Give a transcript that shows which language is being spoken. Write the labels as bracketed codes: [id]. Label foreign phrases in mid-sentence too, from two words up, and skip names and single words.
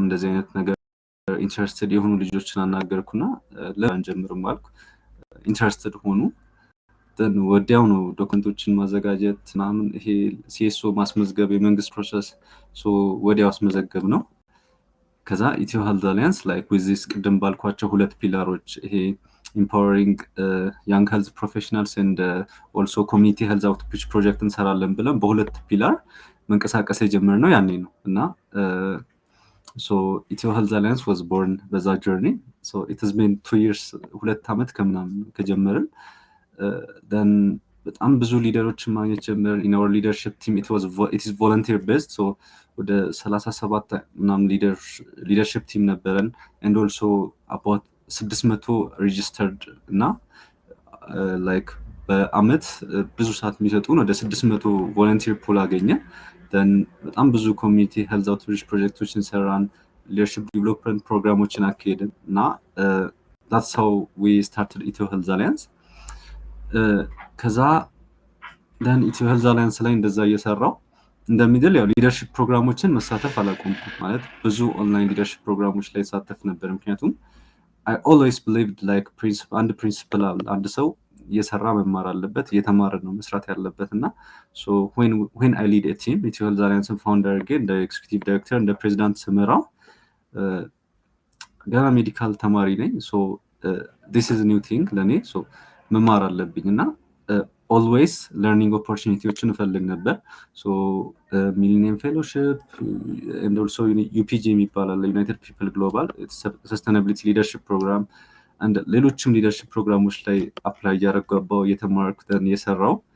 [am] እንደዚህ አይነት ነገር ኢንተረስትድ የሆኑ ልጆችን አናገርኩና ለምን ጀምርም አልኩ። ኢንተረስትድ ሆኑ። then ወዲያው ነው ዶክመንቶችን ማዘጋጀት ምናምን ይሄ CSO ማስመዝገብ የመንግስት ፕሮሰስ so ወዲያው አስመዘገብ ነው። ከዛ ኢትዮ ሄልዝ አሊያንስ [en] like with this [am] ቅድም ባልኳቸው ሁለት ፒላሮች ይሄ [en] empowering young health professionals and also community health outreach project [am] እንሰራለን ብለን በሁለት ፒላር መንቀሳቀስ የጀመርነው ያኔ ነው እና so ኢትዮ ሄልዝ አሊያንስ [en] was born [am] በዛ journey. [en] so it has been 2 years [am] 2 ዓመት ከምናምን ከጀመርን then በጣም ብዙ ሊደሮችን ማግኘት ጀመርን። [en] in our leadership team it is volunteer based so [am] ወደ 37 ምናምን [en] leadership team [am] ነበረን [en] and also about 600 registered [am] እና like በአመት ብዙ ሰዓት የሚሰጡን ወደ 600 [en] volunteer pool [am] አገኘ። then በጣም ብዙ [en] community health outreach [am] ፕሮጀክቶችን ሰራን። [en] leadership development [am] ፕሮግራሞችን አካሄድን እና [en] that's how we started [am] ኢትዮ ሄልዝ አሊያንስ። ከዛ then ኢትዮ ሄልዝ አሊያንስ ላይ እንደዛ እየሰራው እንደሚደል ያው ሊደርሺፕ ፕሮግራሞችን መሳተፍ አላቆምኩም። ማለት ብዙ ኦንላይን ሊደርሺፕ ፕሮግራሞች ላይ ሳተፍ ነበር። ምክንያቱም [en] I always believed like principle [am] አንድ ሰው እየሰራ መማር አለበት እየተማረ ነው መስራት ያለበት እና [en] so when I lead a team [am] ኢትዮ ሄልዝ አሊያንስ ፋውንደር again እንደ ኤግዚኪዩቲቭ ዳይሬክተር እንደ ፕሬዚዳንት ስመራው ገና ሜዲካል ተማሪ ነኝ። [en] so this is a new thing [am] ለኔ so መማር አለብኝ እና [en] always learning [am] ኦፖርቹኒቲዎችን እፈልግ ነበር። ሶ ሚሊኒየም ፌሎሺፕ [en] and also [am] ዩፒጂ የሚባል አለ፣ ዩናይትድ ፒፕል ግሎባል ሰስተናቢሊቲ ሊደርሽፕ ፕሮግራም አንድ ሌሎችም ሊደርሽፕ ፕሮግራሞች ላይ አፕላይ እያደረገባው እየተማርኩ የሰራው